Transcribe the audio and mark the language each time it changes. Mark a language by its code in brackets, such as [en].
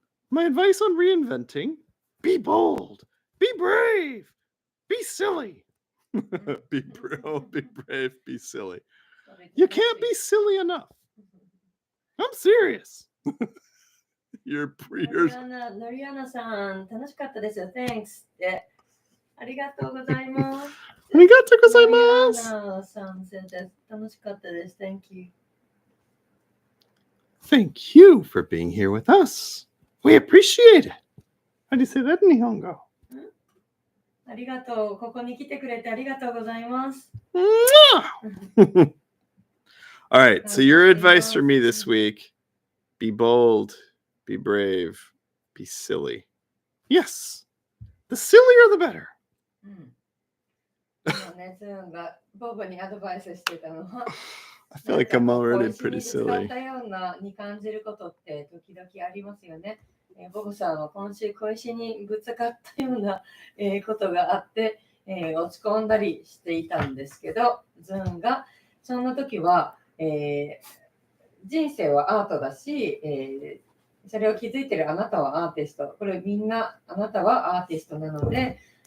[en] My advice on reinventing: be bold, be brave, be silly. Be brave, be silly. You can't be silly enough. I'm serious. You're [ja] ノリアナさん、楽しかったですよ。 Thanks って。ありがとうございます。ありがとうございます。ノリアナさん、楽しかったです。 [en] Thank you. Thank you for being here with us. We appreciate it. How do you say that in Nihongo? [ja] ありがとう。ここに来てくれてありがとうございます。 [en] All right, so your advice for me this week: be bold, be brave, be silly. Yes, the sillier the better. [ja] ね、ズーンがボブにアドバイスしてたのは、 [en] I feel like I'm already pretty silly. [ja] 使ったようなに感じることって時々ありますよね。ボブさんは今週小石にぶつかったような、ことがあって、落ち込んだりしていたんですけど、ズーンがそんな時は、人生はアートだし、それを気づいてるあなたはアーティスト。これみんなあなたはアーティストなので、